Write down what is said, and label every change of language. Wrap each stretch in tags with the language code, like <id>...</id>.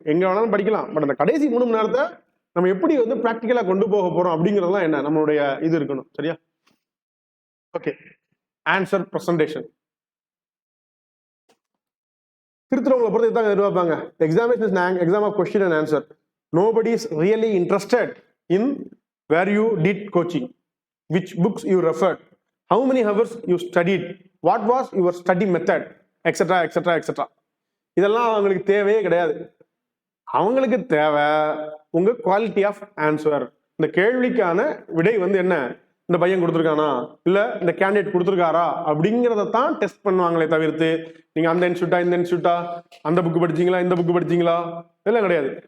<ta>எங்க வேணாலும் படிக்கலாம், பட் அந்த கடைசி 3 மணி நேரத்தை நம்ம எப்படி வந்து ப்ராக்டிக்கலா கொண்டு போக போறோம் அப்படிங்கிறதுலாம் என்ன நம்மளுடைய இது இருக்கணும். சரியா?</ta> <en>Okay, answer presentation.</en> <ta>திருத்துறவங்களை பொறுத்து தான் எதிர்பார்ப்பாங்க.</ta> <en>Examination exam of question and answer. Nobody is really interested in where you did coaching, which books you referred, how many hours you studied, what was your study method, etc etc etc.</en> <ta>இதெல்லாம் அவங்களுக்கு தேவையே கிடையாது. அவங்களுக்கு தேவை உங்க</ta> <en>Quality of answer.</en> <ta>இந்த கேள்விக்கான விடை வந்து என்ன, இந்த பையன் கொடுத்துருக்கானா இல்ல இந்த கேண்டிடேட் கொடுத்துருக்காரா அப்படிங்கிறத தான் டெஸ்ட் பண்ணுவாங்களே தவிர்த்து நீங்க அந்த இன்ஸ்டியூட்டா இந்த இன்ஸ்டியூட்டா, அந்த புக் படிச்சீங்களா இந்த புக் படிச்சீங்களா, இதெல்லாம் கிடையாது.</ta>